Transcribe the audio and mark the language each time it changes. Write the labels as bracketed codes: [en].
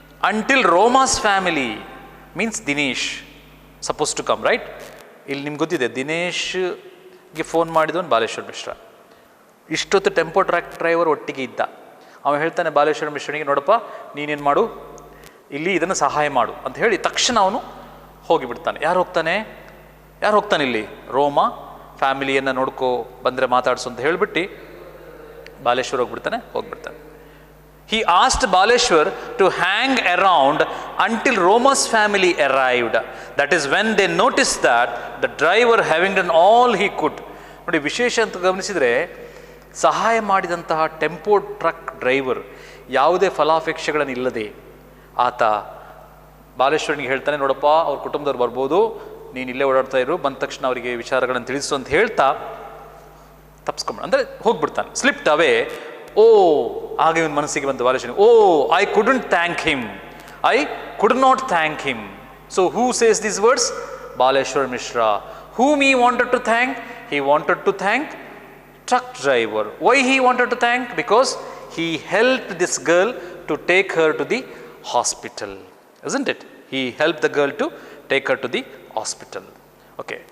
[en] Until Roma's family, means Dinesh, supposed to come, right? [kn] ಇಲ್ಲಿ ನಿಮ್ಗೆ ಗೊತ್ತಿದೆ, ದಿನೇಶ್ಗೆ ಫೋನ್ ಮಾಡಿದವನು ಬಾಲೇಶ್ವರ್ ಮಿಶ್ರಾ. ಇಷ್ಟೊತ್ತು ಟೆಂಪೋ ಟ್ರಕ್ ಡ್ರೈವರ್ ಒಟ್ಟಿಗೆ ಇದ್ದ. ಅವ ಹೇಳ್ತಾನೆ ಬಾಲೇಶ್ವರ ಮಿಶ್ರನಿಗೆ, ನೋಡಪ್ಪ ನೀನೇನು ಮಾಡು, ಇಲ್ಲಿ ಇದನ್ನು ಸಹಾಯ ಮಾಡು ಅಂತ ಹೇಳಿ ತಕ್ಷಣ ಅವನು ಹೋಗಿಬಿಡ್ತಾನೆ. ಯಾರು ಹೋಗ್ತಾನೆ ಇಲ್ಲಿ? ರೋಮ ಫ್ಯಾಮಿಲಿಯನ್ನು ನೋಡ್ಕೋ, ಬಂದರೆ ಮಾತಾಡ್ಸು ಅಂತ ಹೇಳಿಬಿಟ್ಟು ಬಾಲೇಶ್ವರ್ ಹೋಗ್ಬಿಡ್ತಾನೆ. [en] He asked Baleshwar to hang around until Roma's family arrived. That is when they noticed that the driver having done all he could. [kn] ನೋಡಿ, ವಿಶೇಷ ಅಂತ ಗಮನಿಸಿದರೆ, ಸಹಾಯ ಮಾಡಿದಂತಹ ಟೆಂಪೋ ಟ್ರಕ್ ಡ್ರೈವರ್ ಯಾವುದೇ ಫಲಾಪೇಕ್ಷೆಗಳನ್ನಿಲ್ಲದೆ ಆತ ಬಾಲೇಶ್ವರನಿಗೆ ಹೇಳ್ತಾನೆ, ನೋಡಪ್ಪ ಅವ್ರ ಕುಟುಂಬದವ್ರು ಬರ್ಬೋದು, ನೀನು ಇಲ್ಲೇ ಓಡಾಡ್ತಾ ಇರು, ಬಂದ ತಕ್ಷಣ ಅವರಿಗೆ ವಿಚಾರಗಳನ್ನು ತಿಳಿಸು ಅಂತ ಹೇಳ್ತಾ ತಪ್ಪಿಸ್ಕೊಂಡ, ಅಂದರೆ ಹೋಗ್ಬಿಡ್ತಾನೆ. ಸ್ಲಿಪ್ಟ್ ಅವೇ. ಓ, ಆಗ ಇವನ ಮನಸ್ಸಿಗೆ ಬಂತು ಬಾಲೇಶ್ವರನಿಗೆ, ಓ, [en] I couldn't thank him, [kn] I could not thank him. [en] So who says these words? Baleshwar Mishra. Whom he wanted to thank? He wanted to thank truck driver. Why he wanted to thank? Because he helped this girl to take her to the hospital. Isn't it? He helped the girl to take her to the hospital. Okay.